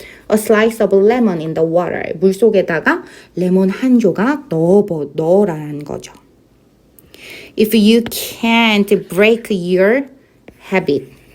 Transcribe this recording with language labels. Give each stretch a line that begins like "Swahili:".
English: A slice of lemon in the water.
Korean: 물 속에다가 레몬 한 조각 넣어라는 거죠.
English: If you can't break your habit.